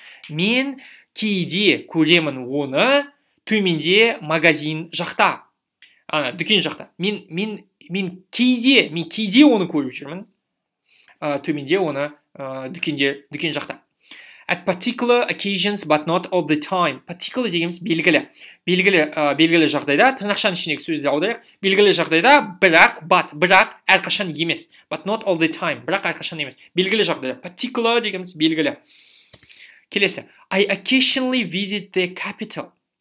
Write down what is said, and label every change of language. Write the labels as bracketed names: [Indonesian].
[Kazakh] Мен кейде көремін оны төменде магазин жақта. Дүкен жақта. Мен кейде оны көріп жүрмін. Төменде оны дүкен жақта. [English] At particular occasions but not all the time. [Kazakh] Particular дегеніміз белгілі. Белгілі жағдайда, тырнақшаның ішіндегі сөзді аударайық. Белгілі жағдайда бірақ әрқашан емес. [English] But not all the time. [Kazakh] Бірақ әрқашан емес. Белгілі жағдайда. Particular дегеніміз белгілі. Келесі. [English] I occasionally visit the capital.